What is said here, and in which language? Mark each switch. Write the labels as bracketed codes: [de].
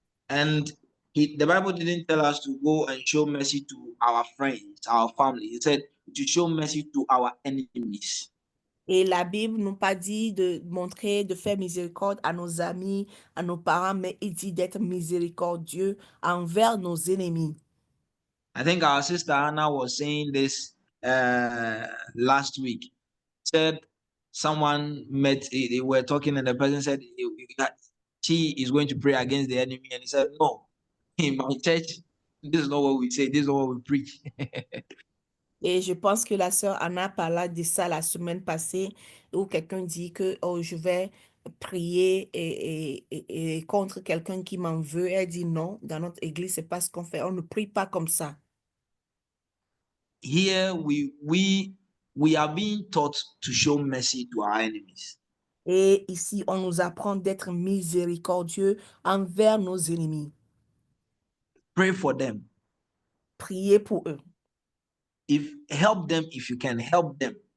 [en] And the Bible didn't tell us to go and show mercy to our friends, our family. It said to show mercy to our enemies. [fr] Et la Bible nous pas dit de montrer, de faire miséricorde à nos amis, à nos parents, mais il dit d'être miséricordieux envers nos ennemis. [en] I think our sister Anna was saying this last week. Said someone met, they were talking, and the person said she is going to pray against the enemy, and he said, "No, in my church, this is not what we say, this is not what we preach." [fr] Et je pense que la sœur Anna parla de ça la semaine passée, où quelqu'un dit que oh, je vais prier et contre quelqu'un qui m'en veut. Elle dit non, dans notre église, c'est pas ce qu'on fait. On ne prie pas comme ça. [en] Here we are being taught to show mercy to our enemies. [fr] Et ici, on nous apprend d'être miséricordieux envers nos ennemis. [en] Pray for them. [fr] Prier pour eux. [en] Help them if you can help them.